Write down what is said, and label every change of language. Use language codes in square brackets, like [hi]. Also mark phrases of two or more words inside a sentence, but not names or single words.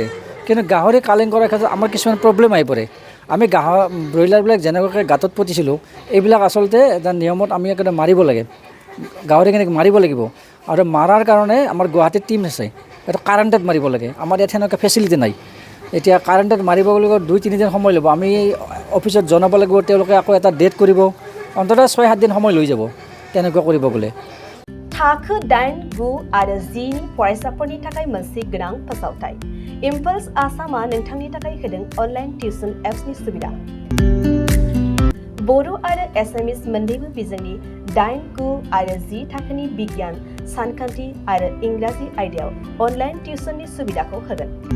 [as] কিন্তু গাহৰি কালিং কৰাৰ ক্ষেত্ৰত আমাৰ কিছুমান প্ৰব্লেম আহি পৰে। আমি ব্ৰইলাৰবিলাক যেনেকুৱাকৈ গাঁতত পুতিছিলোঁ, এইবিলাক আচলতে এটা নিয়মত আমি একদম মাৰিব লাগে, গাহৰিখিনিক মাৰিব লাগিব। আৰু মাৰাৰ কাৰণে আমাৰ গুৱাহাটীত টীম আছে, এইটো কাৰেণ্টত মাৰিব লাগে। আমাৰ ইয়াত সেনেকুৱা ফেচিলিটি নাই। এতিয়া কাৰেণ্টত মাৰিব গ'লে 2-3 দিন সময় ল'ব, আমি অফিচত জনাব লাগিব, তেওঁলোকে আকৌ এটা ডেট কৰিব, অন্ততঃ 6-7 দিন সময় লৈ যাব তেনেকুৱা কৰিব গ'লে। [brx] थाखो 8, 9 आरो 10 नि फरायसाफोरनि थाखाय मोनसे गोनां फोसावथाय। इम्पल्स आसामा नोंथांनि थाखाय होदों [en] online tuition [brx] एप्सनि सुबिदा। बर' आरो एसामिस मोन्नैबो बिजोंनि 8, 9 आरो 10 थाखोनि बिगियान, सानखान्थि आरो इंराजि आयदायाव अनलाइन टिउसननि सुबिदाखौ होगोन।